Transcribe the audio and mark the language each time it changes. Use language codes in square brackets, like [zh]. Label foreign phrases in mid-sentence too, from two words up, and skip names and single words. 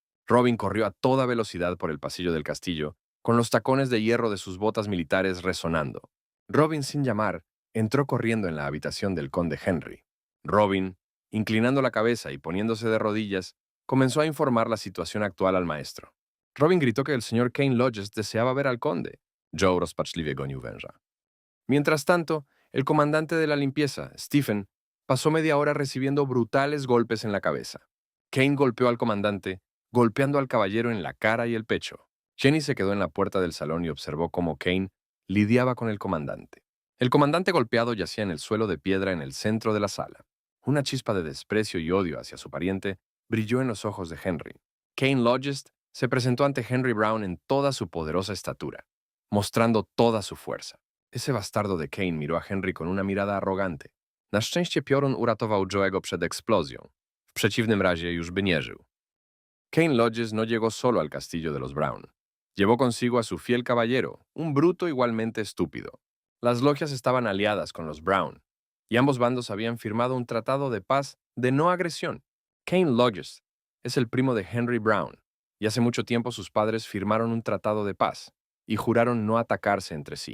[es] Robin corrió a toda velocidad por el pasillo del castillo, con los tacones de hierro de sus botas militares resonando. Robin, sin llamar, entró corriendo en la habitación del conde Henry. Robin, inclinando la cabeza y poniéndose de rodillas, comenzó a informar la situación actual al maestro. Robin gritó que el señor Kane Lodges deseaba ver al conde. [pl] Joe rozpaczliwie gonił węża. [es] Mientras tanto, el comandante de la limpieza, Stephen, pasó media hora recibiendo brutales golpes en la cabeza. Kane golpeó al comandante, golpeando al caballero en la cara y el pecho. Jenny se quedó en la puerta del salón y observó cómo Kane lidiaba con el comandante. El comandante golpeado yacía en el suelo de piedra en el centro de la sala. Una chispa de desprecio y odio hacia su pariente brilló en los ojos de Henry. Kane Lodges se presentó ante Henry Brown en toda su poderosa estatura, mostrando toda su fuerza. Ese bastardo de Kane miró a Henry con una mirada arrogante. [pl] Na szczęście piorun uratował Joe'ego przed eksplozją. W przeciwnym razie już by nie żył. [es] Kane Lodges no llegó solo al castillo de los Brown. Llevó consigo a su fiel caballero, un bruto igualmente estúpido. Las logias estaban aliadas con los Brown, y ambos bandos habían firmado un tratado de paz de no agresión. Kane Lodges es el primo de Henry Brown, y hace mucho tiempo sus padres firmaron un tratado de paz y juraron no atacarse entre sí.